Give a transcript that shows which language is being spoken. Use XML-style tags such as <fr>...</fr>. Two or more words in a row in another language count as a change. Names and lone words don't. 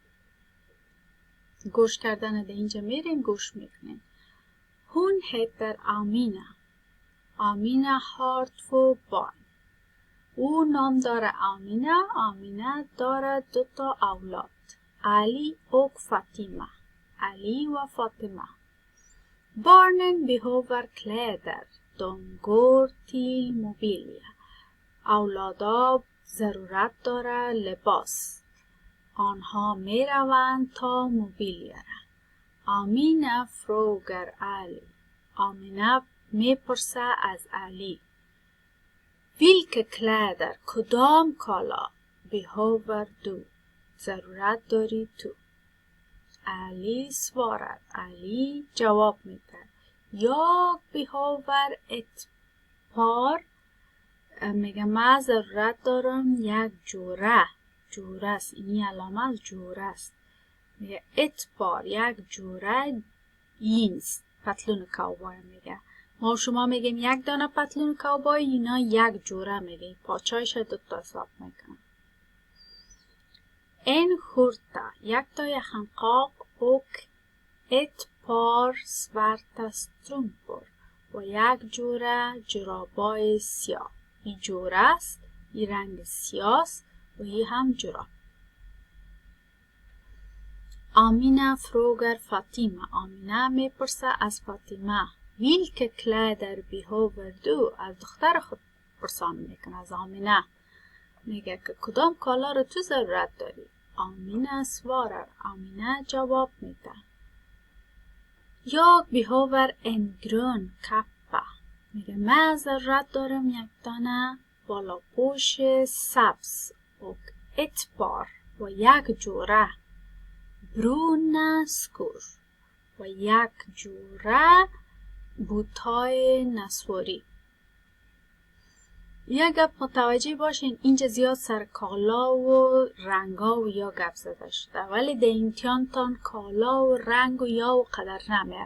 <fa>گوش کردن در اینجا میرین گوش میکنین.</fa> <sv>هون heter آمینه. آمینه har två barn.</sv> <fa>او نام داره آمینه. آمینه داره 2 اولاد. علی و فاطمه. علی و فاطمه.</fa> <sv>Barnen behöver kläder. De går till mobilia.</sv> <fa>اولادا ضرورت داره لباس. آنها می روند تا موبیلیا را. آمینه frågar علی. آمینه می پرسه از علی.</fa> <sv>Vilka kläder</sv> <fa>کدام کالا</fa> <sv>behöver du</sv> <fa>ضرورت داری تو. علی svarar. علی جواب میده.</fa> <sv>Jag behöver ett par.</sv> <fa>میگه من ضرورت دارم یک جوره. جوره است. اینی علامه از جوره است. میگه</fa> <sv>ett par</sv> <fa>یک جوره jeans. پتلون کاوبای میگه. ما شما میگیم یک دانه پتلون کاوبای. اینا یک جوره میگه. پاچایش 2 حساب میکنه.</fa> <sv>En skjorta,</sv> <fa>یک تای</fa> <sv>handskak och ett par svarta strumpor</sv> <fa>و یک جوره جورابای سیاه. این جوره است. این رنگ سیاه است و این هم جوراب. آمینه frågar فاطمه. آمینه میپرسه از فاطمه.</fa> <sv>Vilka kläder behöver du.</sv> <fa>از دختر خود پرسان میکنه. از آمینه میگه که کدام کالا رو تو ضرورت داری. آمینه svarar. آمینه جواب میده.</fa> <sv>Jag behöver en grön kappa.</sv> <fa>میگه من ضرورت دارم یک دانه بالاپوش سبز و</fa> <sv>ett par</sv> <fa>و یک جوره</fa> <sv>bruna skor</sv> <fa>و یک جوره بوتای نسواری. یک گپ متوجه باشین اینجا زیاد سر کالا و رنگا و یا گپ زده شده ولی در امتحان تان کالا و رنگ و یا و قدر نمیه.</fa>